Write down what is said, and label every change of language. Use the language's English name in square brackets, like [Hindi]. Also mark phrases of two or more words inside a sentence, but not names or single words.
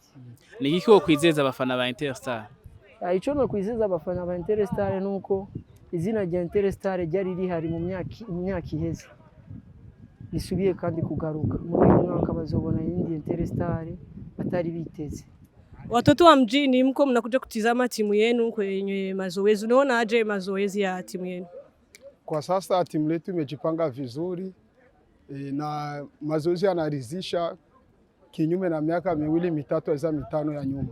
[Rundi] Ni iki wo kwizeza abafana ba Interstar? Ya ico no kwizeza abafana ba Interstar nuko izina rya Interstar ryari rihari mu myaka iheze. Risubiye kandi kugaruka. Muri uyu mwaka bazobona yindi Interstar atari biteze. [Swahili] Watoto wa mjini mko mnakuja kutizama timu yenu kwenye mazoezi. Unaona aje mazoezi ya timu yenu? Kwa sasa timu letu imejipanga vizuri na mazoezi yanaridhisha kinyume na miaka miwili mitatu za mitano ya nyuma.